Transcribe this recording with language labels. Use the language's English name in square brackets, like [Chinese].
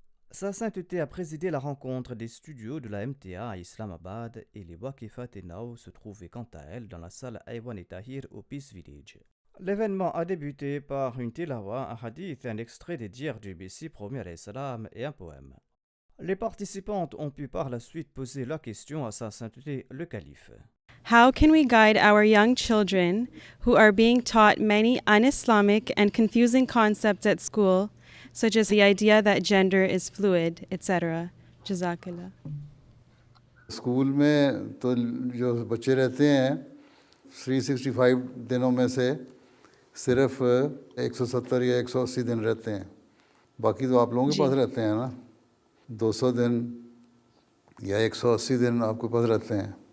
[French] Sa Sainteté a présidé la rencontre des studios de la MTA à Islamabad et les Wakefat et Nao se trouvaient quant à elles dans la salle Aywan et Tahir au Peace Village. L'événement a débuté par une tilawa, un hadith, un extrait des dires du Messie promis alayhi salam et un poème. Les participantes ont pu par la suite poser la question à Sa Sainteté le Calife. [English] How can we guide our young children who are being taught many un-Islamic and confusing concepts at school, such as the idea that gender is fluid, etc.? [Arabic] Jazakallah. [Urdu] School میں تو جو بچے رہتے ہیں 365 دنوں میں سے صرف 170 یا 180 دن رہتے ہیں. باقی تو آپ لوگوں کے پاس رہتے ہیں نا. 200 دن یا 180 دن آپ کے پاس رہتے ہیں.